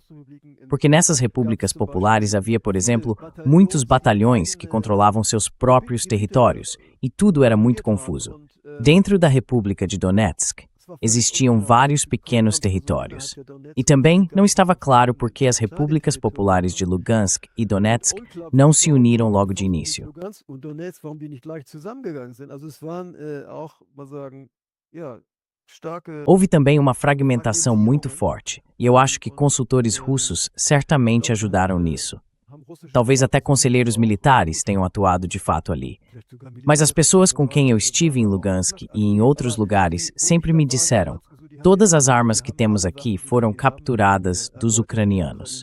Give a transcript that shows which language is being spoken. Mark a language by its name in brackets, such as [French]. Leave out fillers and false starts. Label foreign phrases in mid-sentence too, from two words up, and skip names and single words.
[Portuguese] Porque nessas repúblicas populares havia, por exemplo, muitos batalhões que controlavam seus próprios territórios, e tudo era muito confuso. Dentro da República de Donetsk, existiam vários pequenos territórios. E também não estava claro por que as repúblicas populares de Lugansk e Donetsk não se uniram logo de início. [German] Lugansk und Donetsk, warum die nicht gleich zusammengegangen sind. Also es waren auch, mal sagen, ja, starke. [Portuguese] Houve também uma fragmentação muito forte, e eu acho que consultores russos certamente ajudaram nisso. Talvez até conselheiros militares tenham atuado de fato ali. Mas as pessoas com quem eu estive em Lugansk e em outros lugares sempre me disseram: todas as armas que temos aqui foram capturadas dos ucranianos.